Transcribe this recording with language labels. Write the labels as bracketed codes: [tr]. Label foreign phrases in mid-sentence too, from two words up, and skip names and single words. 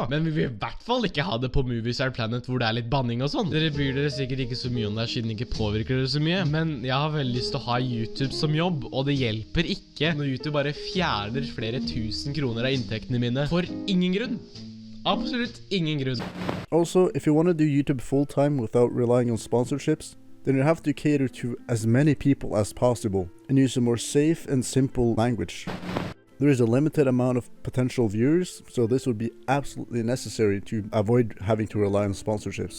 [no] Men vi vil i hvert fall ikke ha det på Movie Star Planet hvor det er litt banning og sånn. Dere bryr dere sikkert ikke så mye om det, siden det ikke påvirker dere så mye. Men jeg har veldig lyst til å ha YouTube som jobb, og det hjelper ikke når YouTube bare fjerner flere 1000 kroner av inntektene mine for ingen grunn. Absolutt ingen grunn. [en] Also, if you want to do YouTube full-time without relying on sponsorships, then you have to cater to as many people as possible and use a more safe and simple language. There is a limited amount of potential viewers, so this would be absolutely necessary to avoid having to rely on sponsorships.